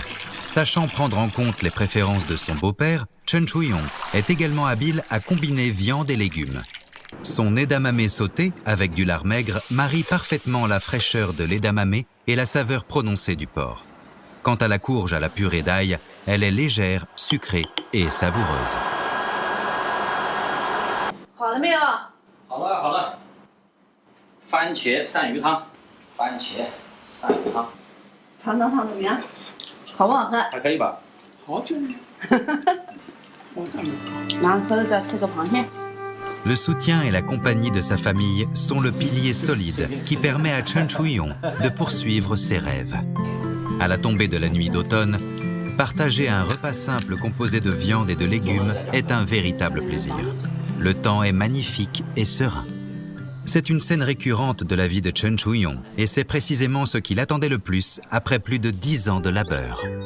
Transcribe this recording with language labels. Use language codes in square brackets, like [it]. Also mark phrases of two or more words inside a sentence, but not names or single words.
[fr] Sachant prendre en compte les préférences de son beau-père, Chen Shu-yong est également habile à combiner viande et légumes. Son edamame sauté avec du lard maigre marie parfaitement la fraîcheur de l'edamame et la saveur prononcée du porc. Quant à la courge à la purée d'ail, elle est légère, sucrée et savoureuse. [zh] 了没有？好了好了，番茄鳝鱼汤，番茄鳝鱼汤，尝尝怎么样？好不好喝？还可以吧？好久没。然后回来再吃个螃蟹。 [fr] Le soutien et la compagnie de sa famille sont le pilier solide qui permet à Chen Shui-yong de poursuivre ses rêves. À la tombée de la nuit d'automne, partager un repas simple composé de viande et de légumes est un véritable plaisir. Le temps est magnifique et serein. C'est une scène récurrente de la vie de Chen Shui-yong et c'est précisément ce qu'il attendait le plus après plus de 10 ans de labeur.